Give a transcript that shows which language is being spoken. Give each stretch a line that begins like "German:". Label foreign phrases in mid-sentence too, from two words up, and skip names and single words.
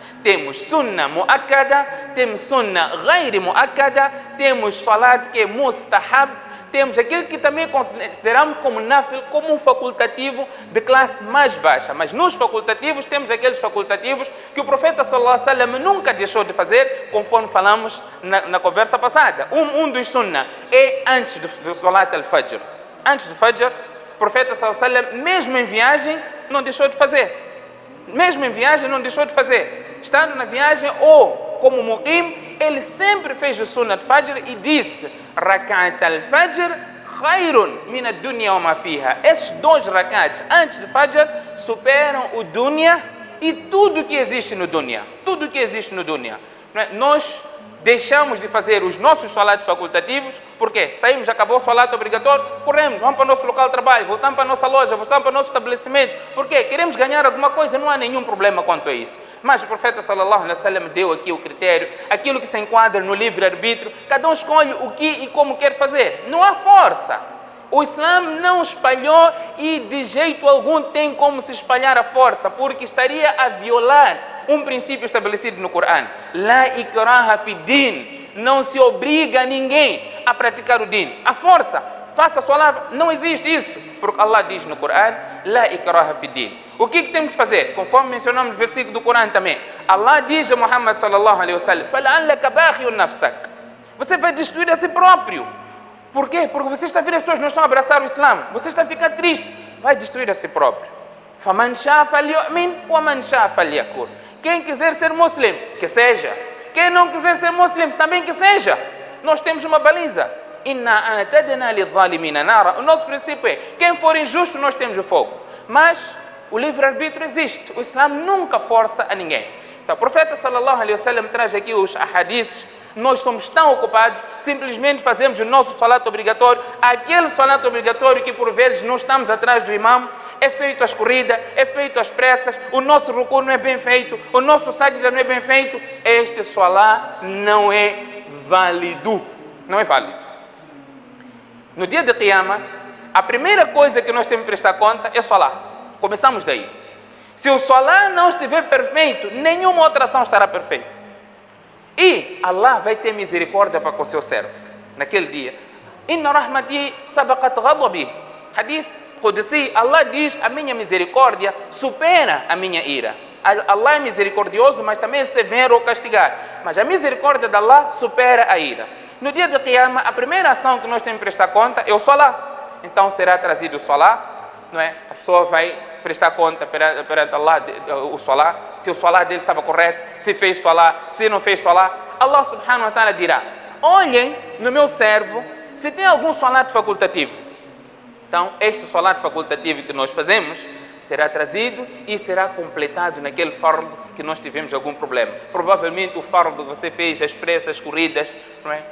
Portuguese: Temos
Arabic: سنة مؤكدة,
Portuguese: temos
Arabic: سنة غير مؤكدة,
Portuguese: temos salat que é Mustahab, temos aquilo que também consideramos como nafil, como um facultativo de classe mais baixa. Mas nos facultativos temos aqueles facultativos que o profeta
Arabic: صلى الله عليه وسلم
Portuguese: nunca deixou de fazer, conforme falamos na conversa passada. Um dos sunnah é antes do
Arabic: صلاة الفجر.
Portuguese: Antes do fajr, o profeta
Arabic: صلى الله عليه وسلم,
Portuguese: mesmo em viagem, não deixou de fazer. Mesmo em viagem, não deixou de fazer. Estando na viagem ou como muqim, ele sempre fez o sunnah de fajr e disse:
Arabic: ركعتا الفجر خير من الدنيا وما فيها.
Portuguese: Esses 2 rakats antes de fajr superam o dunya e tudo que existe no dunya. Tudo que existe no dunya. Nós deixamos de fazer os nossos salatos facultativos, porque saímos, acabou o salato obrigatório, corremos, vamos para o nosso local de trabalho, voltamos para a nossa loja, voltamos para o nosso estabelecimento, porque queremos ganhar alguma coisa, não há nenhum problema quanto a isso. Mas o profeta
Arabic: صلى الله عليه وسلم
Portuguese: deu aqui o critério, aquilo que se enquadra no livre-arbítrio, cada um escolhe o que e como quer fazer, não há força. O Islã não espalhou e de jeito algum tem como se espalhar a força, porque estaria a violar um princípio estabelecido no Corão.
Arabic: لا إكراه في الدين.
Portuguese: Não se obriga a ninguém a praticar o din. A força, faça a sua palavra, não existe isso. Porque Allah diz no Corão,
Arabic: لا إكراه في الدين.
Portuguese: O que temos que fazer? Conforme mencionamos no versículo do Corão também. Allah diz a Muhammad
Arabic: صلى الله عليه وسلم, فلعلك باخع نفسك.
Portuguese: Você vai destruir a si próprio. Por quê? Porque você está vendo as pessoas não estão a abraçar o Islã. Você está a ficar triste. Vai destruir a si próprio.
Arabic: فمن شاء فليؤمن ومن شاء فليكفر.
Portuguese: Quem quiser ser muslim, que seja. Quem não quiser ser muslim, também que seja. Nós temos uma baliza.
Arabic: إنا أعتدنا للظالمين نارا.
Portuguese: O nosso princípio é, quem for injusto, nós temos o fogo. Mas o livre-arbítrio existe. O Islã nunca força a ninguém. Então, o profeta
Arabic: صلى الله عليه وسلم
Portuguese: traz aqui os ahadiths. Nós somos tão ocupados, simplesmente fazemos o nosso salat obrigatório, aquele salat obrigatório que por vezes não estamos atrás do imam, é feito às corridas, é feito às pressas, o nosso ruku não é bem feito, o nosso sajda não é bem feito, este salat não é válido, não é válido. No dia de Qiyamah, a primeira coisa que nós temos que prestar conta é o salat, começamos daí. Se o salat não estiver perfeito, nenhuma outra ação estará perfeita. E Allah vai ter misericórdia para com o seu servo naquele dia.
Arabic: إن رحمتي سبقت غضبي. حديث قدسي,
Portuguese: Allah diz, a minha misericórdia supera a minha ira. Allah é misericordioso, mas também é severo ao castigar. Mas a misericórdia de Allah supera a ira. No dia de Qiyamah, a primeira ação que nós temos que prestar conta é o salat. Então será trazido o salat, não é? A pessoa vai prestar conta perante Allah o salat, se o salat dele estava correto, se fez salat, se não fez salat. Allah
Arabic: سبحانه وتعالى
Portuguese: dirá: olhem no meu servo se tem algum salat facultativo. Então este salat facultativo que nós fazemos será trazido e será completado naquele fardo que nós tivemos algum problema. Provavelmente o fardo que você fez, as pressas, corridas, não é?